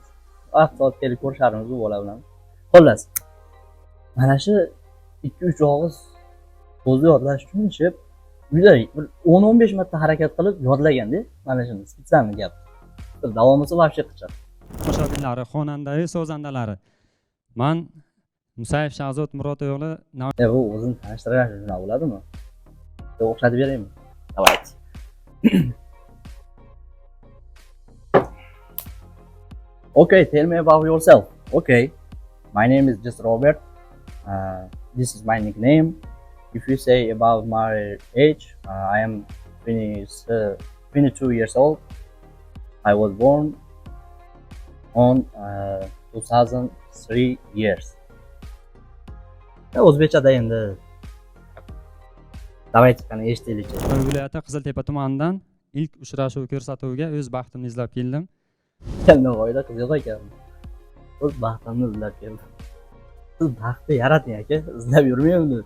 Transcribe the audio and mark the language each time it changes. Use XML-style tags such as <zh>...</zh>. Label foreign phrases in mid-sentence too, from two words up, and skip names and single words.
<uz>Vaqt soat kelib ko'risharmiz bu bola bilan. Xullas, mana shu 2-3 og'iz so'zni yodlash uchun ishib, uyda 10-15 marta harakat qilib yodlaganda, mana shuni spesialni gap. Davomisi вообще qichaq. tomoshabinlari, xonandai, sozandalari. Men Musayev Shahzod Murotov o'g'li Bu o'zini tanishtirgan shuna bo'ladimi? O'xshatib beraymi? Давай.</uz> <en>Okay, tell me about yourself. Okay, my name is just Robert. This is my nickname. If you say about my age, I am 22 years old. I was born on 2003 years.</en> <uz>O'zbekchada endi. Давайте qani eshitaylik. Navoiy viloyati Qiziltepa tumanidan ilk uchrashuv ko'rsatuviga o'z baxtimni izlab keldim. Navoiyda qiz yo'q ekan. O'z baxtimni izlab keldim. Siz baxtni yarating aka, izlab yurmaysiz.</uz>